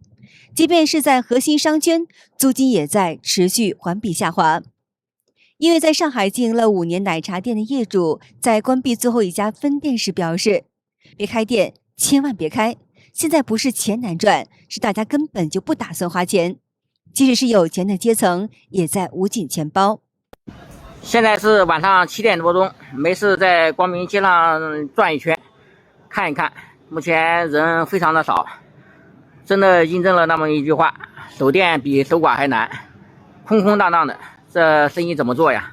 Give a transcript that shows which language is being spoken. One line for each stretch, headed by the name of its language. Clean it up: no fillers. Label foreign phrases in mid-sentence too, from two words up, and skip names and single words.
Chinese: 即便是在核心商圈，租金也在持續環比下滑。因為在上海經營了5年奶茶店的業主，在關閉最後一家分店時表示：“別開店，千萬別開！現在不是錢難賺，是大家根本就不打算花錢。即使是有錢的階層，也在捂緊錢包。” 現在是晚上7點多鐘，沒事在光明街上轉一圈，看一看。目前人非常的少，真的印證了那麼一句話：守店比守寡還難，空空蕩蕩的，這生意怎麼做呀？